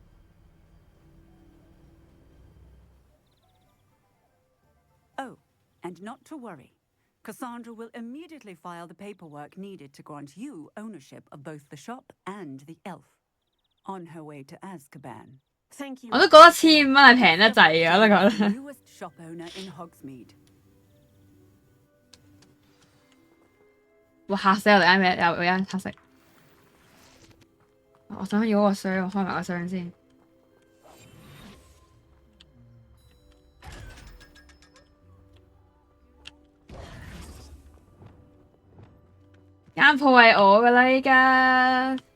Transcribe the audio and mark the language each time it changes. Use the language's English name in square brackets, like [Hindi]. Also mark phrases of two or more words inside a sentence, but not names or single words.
[English] Oh, and not to worry. Cassandra will immediately file the paperwork needed to grant you ownership of both the shop and the elf. On her way to Azkaban. Thank you. [Cantonese] 我都覺得1500係平得滯嘅，我都覺得。 [English] Newest shop owner in Hogsmeade. [Cantonese] 哇！嚇死我哋啱咩？有人黑色。我想要嗰個箱，我開埋個箱先。間鋪係我㗎啦，依家。